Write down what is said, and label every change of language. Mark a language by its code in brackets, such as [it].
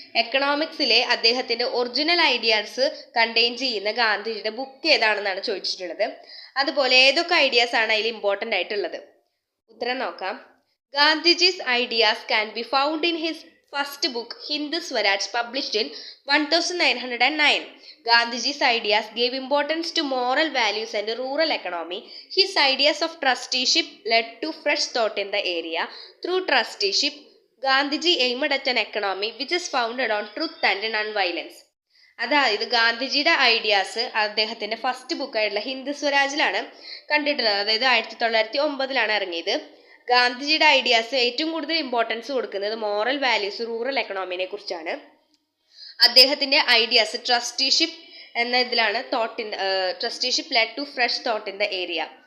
[ml] എക്കണോമിക്സിലെ അദ്ദേഹത്തിൻ്റെ original ideas contain ചെയ്യുന്ന ഗാന്ധിജിയുടെ ബുക്ക് ഏതാണെന്നാണ് ചോദിച്ചിട്ടുള്ളത്. അതുപോലെ ഏതൊക്കെ ഐഡിയാസ് ആണ് അതിൽ ഇമ്പോർട്ടൻ്റ് ആയിട്ടുള്ളത്. ഉത്തരം നോക്കാം. [en] Gandhiji's ideas can be found in his first book Hindu Swaraj, published in 1909. Gandhiji's ideas gave importance to moral values and rural economy. His ideas of trusteeship led to fresh thought in the area. Through trusteeship, Gandhiji aimed at an economy which is founded on truth and non-violence. [ml] അതായത് ഗാന്ധിജിയുടെ ideas അദ്ദേഹത്തിൻ്റെ first ബുക്കായിട്ടുള്ള Hindu സ്വരാജിലാണ് കണ്ടിട്ടുള്ളത്. അതായത് 1909 ഇറങ്ങിയത്. ഗാന്ധിജിയുടെ ideas ഏറ്റവും കൂടുതൽ importance കൊടുക്കുന്നത് മോറൽ വാല്യൂസ്, റൂറൽ എക്കണോമിനെ കുറിച്ചാണ്. അദ്ദേഹത്തിൻ്റെ ഐഡിയാസ് ട്രസ്റ്റിഷിപ്പ് എന്ന ഇതിലാണ് [en] Trusteeship led to fresh thought in the area.